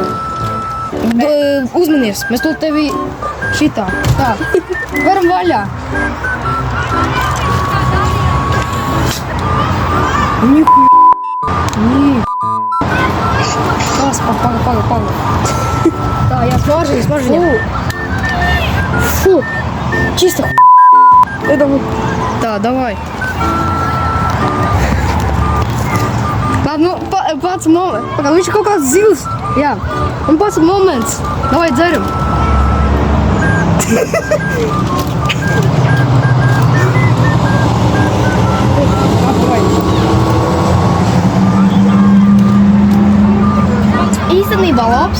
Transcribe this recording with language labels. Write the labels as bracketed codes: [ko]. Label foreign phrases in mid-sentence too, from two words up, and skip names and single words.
[lv] Uzmanies, mēs to tevi šitā. Tā, varam vaļā. Kas, paga. Tā, jā, smaržīņa. [ru] Фу, чисто это вот. Да, давай. [lv] Labi, nu, pats moments. Pagaid, viņš ir kaut kāds zils. Jā, un pats moments. Davai, dzeram. Īstenībā labs.